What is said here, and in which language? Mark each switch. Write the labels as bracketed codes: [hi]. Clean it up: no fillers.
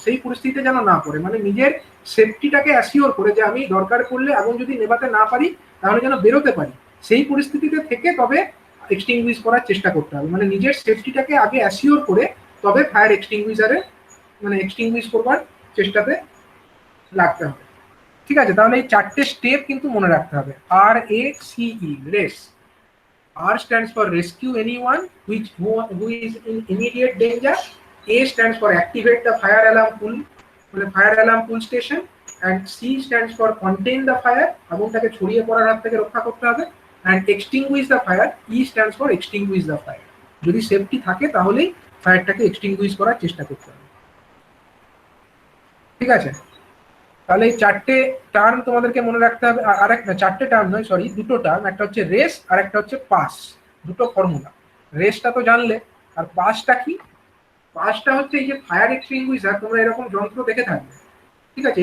[bn] সেই পরিস্থিতিতে যেন না পড়ে, মানে নিজের সেফটিটাকে অ্যাসিওর করে যে আমি দরকার পড়লে আগুন যদি নেভাতে না পারি তাহলে যেন বেরোতে পারি, সেই পরিস্থিতিতে থেকে তবে এক্সটিংগুইশ করার চেষ্টা করতে হবে। মানে নিজের সেফটিটাকে আগে অ্যাসিওর করে তবে ফায়ার এক্সটিংগুইশারে মানে এক্সটিংগুইশ করবার চেষ্টাতে লাগতে হবে, ঠিক আছে। তাহলে এই চারটে স্টেপ কিন্তু মনে রাখতে হবে। [en] RACE, race. R stands for rescue anyone who is in immediate danger. A stands for activate the fire alarm pull station, and C stands for contain the fire, [bn] আগুনটাকে ছড়িয়ে পড়ার হাত থেকে রক্ষা করতে হবে, [en] and extinguish the fire, E stands for extinguish the fire। [bn] যদি safety থাকে তাহলেই ফায়ারটাকে এক্সটিংগুইশ করার চেষ্টা করতে হবে, ঠিক আছে। তাহলে এই চারটে টার্ম তোমাদেরকে মনে রাখতে হবে। আর একটা চারটে টার্ম নয়, সরি, দুটো টার্ম, একটা হচ্ছে রেস আর একটা হচ্ছে পাস। দুটো ফর্মুলা। রেসটা তো জানলে, আর পাসটা কি? পাসটা হচ্ছে এই যে ফায়ার এক্সটিংগুইশার, তোমরা এরকম যন্ত্র দেখে থাকবে, ঠিক আছে।